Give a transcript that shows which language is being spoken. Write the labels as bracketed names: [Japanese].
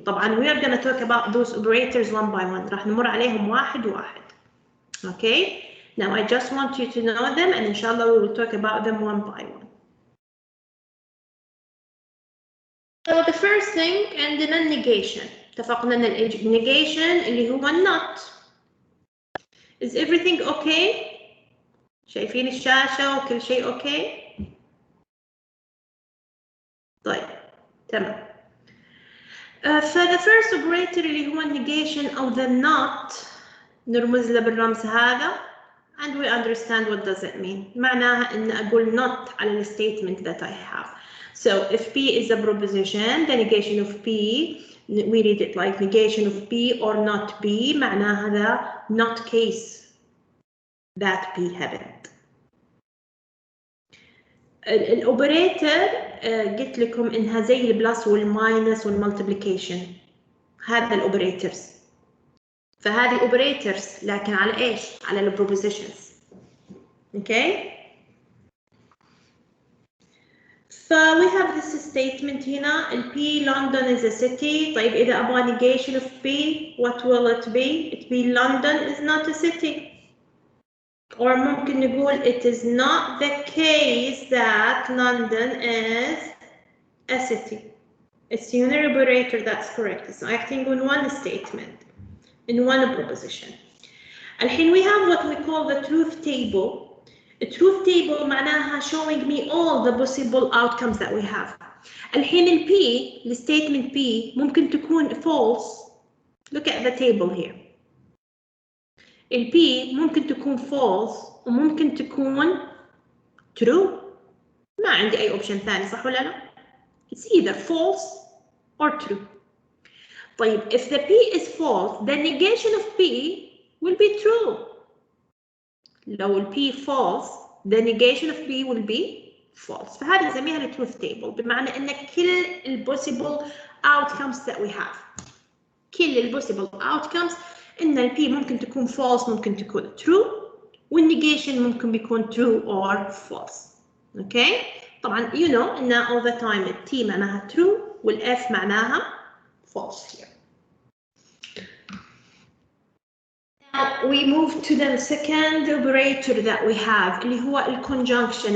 [Arabic] طبعا [English] we are going to talk about those operators one by one. [Arabic] راح نمر عليهم واحد واحد. [English] Okay. Now I just want you to know them, and inshallah we will talk about them one by one. So the first thing [Arabic] عندنا [English] negation. [Arabic] اتفقنا ان negation اللي هو not. [English] Is everything okay? [Arabic] شايفين الشاشة وكل شيء okay؟ طيب تمام. [English] فthe first operator [Arabic] اللي هو [English] negation أو the not [Arabic] نرمز له بالرمز هذا [English] and we understand what does it mean. [Arabic] معناها إن أقول [English] not [Arabic] على [English] statement that I have. So if P is a proposition, the negation of P, we read it like negation of P or not P, [Arabic] معناها [English] the not case that P happened. [Arabic] الأوبريتر قلت لكم إنها زي البلس والماينس والمالتيبليكيشن. هذا الأوبريترز. فهذه اوبريترز لكن على ايش؟ على البروبوزيشنز. [English] Okay? ف we have this statement [Arabic] هنا [English] ال P London is a city. [Arabic] طيب إذا أبغى [English] negation of P what will it be? It be London is not a city. Or [Arabic] ممكن نقول [English] it is not the case that London is a city. It's the unary operator that's correct. It's acting on one statement. In one proposition. [Arabic] الحين [English] we have what we call the truth table. The truth table [Arabic] معناها [English] showing me all the possible outcomes that we have. [Arabic] الحين [English] ال P, the statement P [Arabic] ممكن تكون [English] false. Look at the table here. [Arabic] ال P ممكن تكون false وممكن تكون true. ما عندي أي option ثاني صح ولا لا؟ [English] It's either false or true. [Arabic] طيب [English] if the P is false, the negation of P will be true. [Arabic] لو [English] ال P false, the negation of P will be false. [Arabic] فهذه نسميها ال truth table بمعنى أن كل ال [English] possible outcomes that we have. [Arabic] كل ال [English] possible outcomes [Arabic] إن ال P ممكن تكون false ممكن تكون true وال negation ممكن بيكون [English] true or false. Okay? [Arabic] طبعا [English] you know إن all the time ال T معناها true وال F معناها false here. Now we move to the second operator that we have [Arabic] اللي هو [English] الconjunction.